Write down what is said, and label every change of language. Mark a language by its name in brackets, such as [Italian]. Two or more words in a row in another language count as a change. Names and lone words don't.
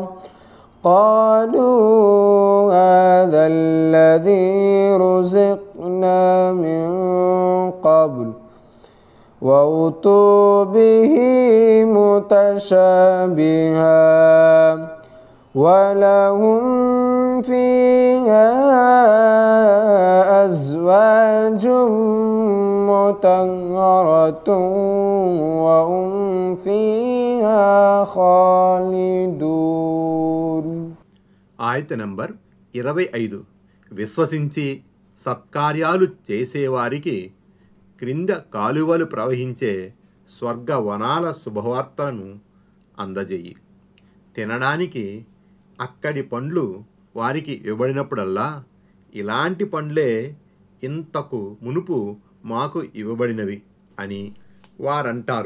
[Arabic] قالوا هذا الذي رزقنا من قبل وأتوا به متشابها ولهم فيها أزواج مطهرة وهم فيها خالدون. [Telugu] ఆయత నంబర్ 25. విశ్వసించి సత్కార్యాలు చేసేవారికి క్రింద కాలువలు ప్రవహించే స్వర్గవనాల శుభవార్తలను అందజేయి. తినడానికి అక్కడి పండ్లు వారికి ఇవ్వబడినప్పుడల్లా ఇలాంటి పండ్లే ఇంతకు మునుపు మాకు ఇవ్వబడినవి అని వారంటారు.